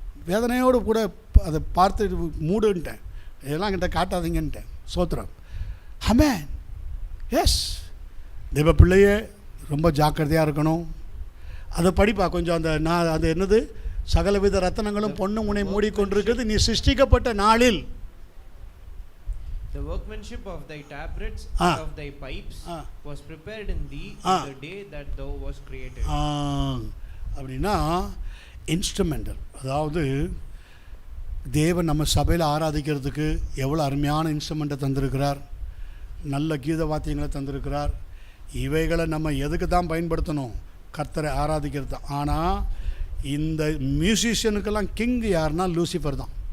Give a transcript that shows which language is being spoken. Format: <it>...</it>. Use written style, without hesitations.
<ta>வேதனையோடு கூட அதை பார்த்து மூடுன்ட்டேன், இதெல்லாம் கிட்ட காட்டாதீங்கன்ட்டேன். சோத்திரம். ஆமென். எஸ், தேவ பிள்ளையே ரொம்ப ஜாக்கிரதையாக இருக்கணும். அதை படிப்பா கொஞ்சம். அது என்னது? சகலவித ரத்தனங்களும் பொன்னும் உன்னை மூடிக்கொண்டிருக்கிறது, நீ சிருஷ்டிக்கப்பட்ட நாளில்.</ta> <en>The workmanship of thy tabrets and of thy pipes was prepared in thee in the day that thou was created.</en> <ta>அப்படின்னா இன்ஸ்ட்ருமெண்டல். அதாவது தேவன் நம்ம சபையில் ஆராதிக்கிறதுக்கு எவ்வளோ அருமையான இன்ஸ்ட்ருமெண்ட்டை தந்திருக்கிறார், நல்ல கீத வாத்தியங்களை தந்திருக்கிறார். இவைகளை நம்ம எதுக்கு தான் பயன்படுத்தணும்? கர்த்தரை ஆராதிக்கிறது தான். ஆனால் இந்த மியூசிஷியனுக்கெல்லாம் கிங் யாருன்னா லூசிஃபர் தான்.</ta>